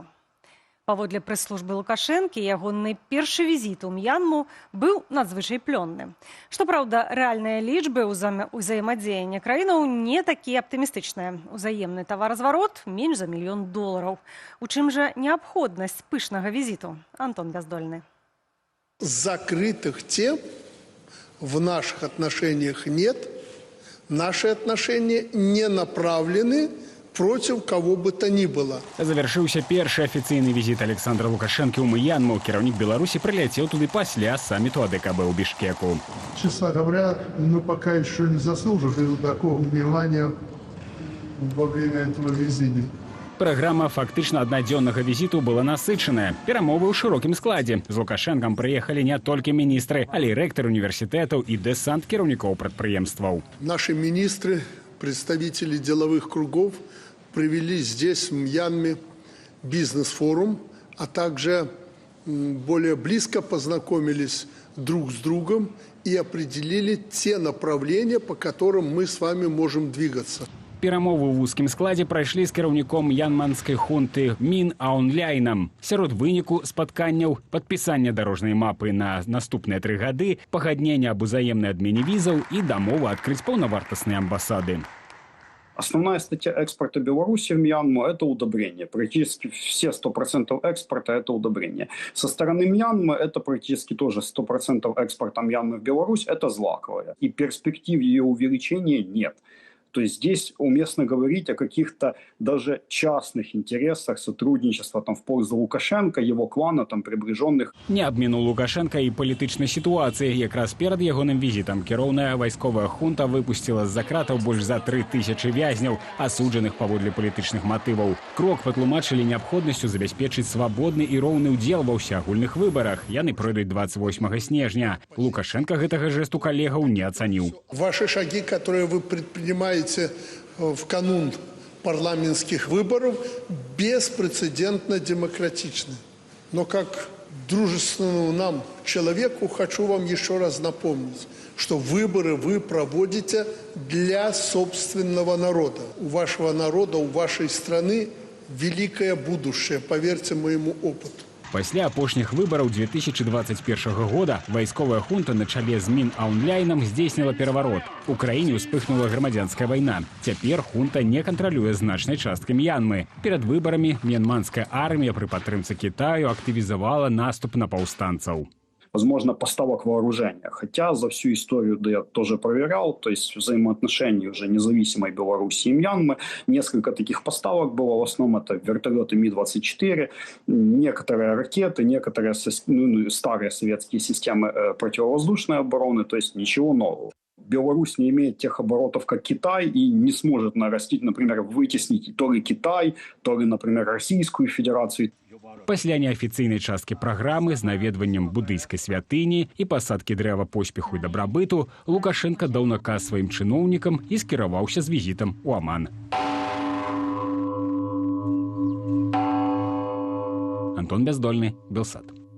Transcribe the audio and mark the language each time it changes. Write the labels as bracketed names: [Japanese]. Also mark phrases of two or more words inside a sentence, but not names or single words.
[Belarusian] Паводле прэс-службы Лукашэнкі, ягоны першы візіт у М'янму быў надзвычай плённы. Штопраўда, рэальныя лічбы ўзаемадзеяння краінаў не такія аптымістычныя. Узаемны таваразварот менш за $1 мільён. У чым жа неабходнасць пышнага візіту? Антон Бяздольны. [Russian] Закрытых тем в наших отношениях нет. Наши отношения не направлены против кого бы то ни было. [Belarusian] Завершыўся першы афіцыйны візіт Александра Лукашэнкі ў Мьянму. Кіраўнік Беларусі прыляцеў туды пасля саммиту АДКБ ў Бішкеку. [Russian] Честно говоря, мы пока еще не заслужили такого внимания во время этого визита. [Belarusian] Праграма фактычна аднадзённага візіту была насычаная. Перамовы ў шырокім складзе. З Лукашэнкам прыехалі не толькі міністры, але і рэктар універсітэтаў і дэсант кіраўнікоў прадпрыемстваў. [Russian] Наши министры, представители деловых кругов провели здесь, в Мьянме, бизнес-форум, а также более близко познакомились друг с другом и определили те направления, по которым мы с вами можем двигаться. [Belarusian] Перамовы ў вузкім складзе прайшлі з кіраўніком мьянманскай хунты Мін Аун Ляйнам. Сярод выніку спатканняў падпісання дарожнай мапы на наступныя 3 гады, пагаднення аб узаемнай адмене візаў і дамова адкрыць паўнавартасныя амбасады. [Russian] Основная статья экспорта Беларуси в Мьянму – это удобрение. Практически все 100% экспорта – это удобрение. Со стороны Мьянмы это практически тоже 100% экспорта Мьянмы в Беларусь – это злаковое. И перспектив ее увеличения нет. То есть здесь уместно говорить о каких-то даже частных интересах сотрудничества в пользу Лукашенко, его клана, приближенных. [Belarusian] Не абмінуў Лукашенка і палітычнай сітуацыі. Якраз перад ягоным візітам кіроўная вайсковая хунта выпусціла з-за кратаў больш за 3000 вязняў, асуджаных паводле палітычных матываў. Крок патлумачылі неабходнасцю забяспечыць свабодны і роўны ўдзел ва ўсеагульных выбарах. Яны пройдуць 28 снежня. Лукашенко гэтага жэсту калегаў не ацаніў. [Russian] Ваши шаги, которые вы предпринимаете в канун парламентских выборов, беспрецедентно демократичны. Но как дружественному нам человеку хочу вам еще раз напомнить, что выборы вы проводите для собственного народа. У вашего народа, у вашей страны великое будущее, поверьте моему опыту. [Belarusian] Пасля апошніх выбараў 2021 года вайсковая хунта на чале з Мін Аун Ляйнам здзейсніла пераварот. У краіне ўспыхнула грамадзянская вайна. Цяпер хунта не кантралюе значнай часткай Мьянмы. Перад выбарамі мьянманская армія пры падтрымцы Китаю актывізавала наступ на паўстанцаў. [Russian] Возможно, поставок вооружения. Хотя за всю историю, да, я тоже проверял, то есть взаимоотношения уже независимой Беларуси и Мьянмы, несколько таких поставок было, в основном это вертолеты Ми-24, некоторые ракеты, некоторые старые советские системы противовоздушной обороны, то есть ничего нового. Беларусь не имеет тех оборотов, как Китай, и не сможет нарастить, например, вытеснить то ли Китай, то ли, например, Российскую Федерацию. [Belarusian] Пасля неафіцыйнай часткі праграмы з наведваннем будыйскай святыні і пасадкі дрэва поспеху і дабрабыту Лукашенко даў наказ сваім чыноўнікам і скіраваўся з візітам у Аман. Антон Бяздольны, Белсат.